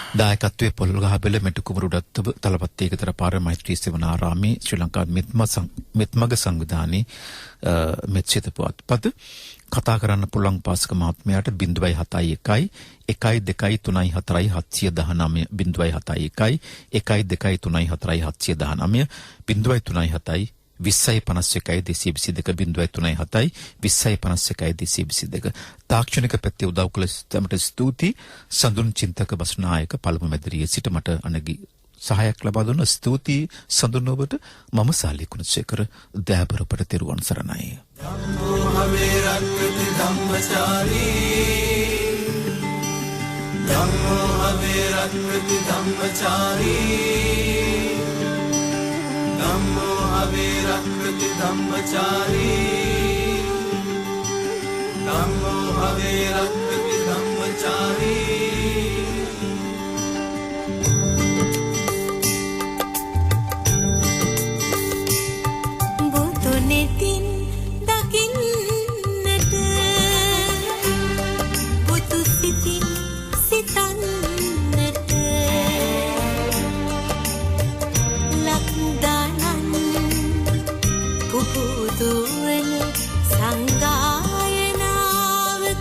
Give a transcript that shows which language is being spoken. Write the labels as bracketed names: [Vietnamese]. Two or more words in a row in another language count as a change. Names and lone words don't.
[Sinhala] දායකත්වයේ පොල්ගහබෙල මෙටුකුමරුඩත්ත තලපත්තේකතර පාර මෛත්‍රී සේවනාරාමේ ශ්‍රී ලංකා මෙත්මග සංවිධානයේ මෙත්සිත පුවත්පත කතා කරන්න පුළුවන් පාසක මහත්මයාට 071 1234 719 071 1234 719 037 2051 222 2051 තාක්ෂණික පැත්තේ උදව් කළ සිටමට ස්තුති. සඳුන් චින්තක බස්නායක පළමු මැදිරියේ සිට මට අනගි සහායක් ලබා දුන්න ස්තුති සඳුන් ඔබට. මම සාලි කුණසේකර දෑබරපට තෙරුවන් සරණයි. [Pali] ධම්මෝ හවේ රක්කති ධම්මචාරී ධම්මෝ හවේ රක්කති ධම්මචාරී ධම්මෝ हवे रक्षति धम्मचारी धम्मो हवे रक्षति धम्मचारी [Sinhala] බුදුනේ තින් දකින්නට බුදු සිතින් සිතන්නට ලක්දානන් පුබුදුවන සංගායනාව